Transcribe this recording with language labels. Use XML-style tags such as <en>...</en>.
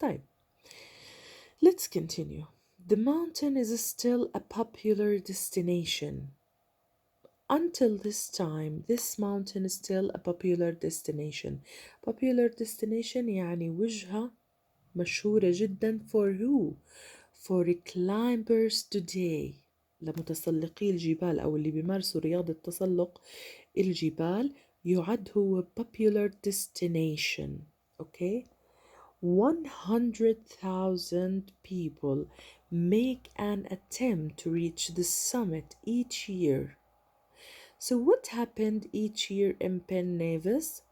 <en>طيب let's continue. The mountain is still a popular destination. Until this time, this mountain is still a popular destination.</en> <ar>Popular destination يعني وجهة مشهورة جدا</ar> <en>for who? For climbers today.</en> <ar>لمتسلقي الجبال أو اللي بيمارسوا رياضة تسلق الجبال يعد هو</ar> <en>popular destination. Okay? 100,000 people make an attempt to reach the summit each year. So what happened each year in Ben Nevis?</en>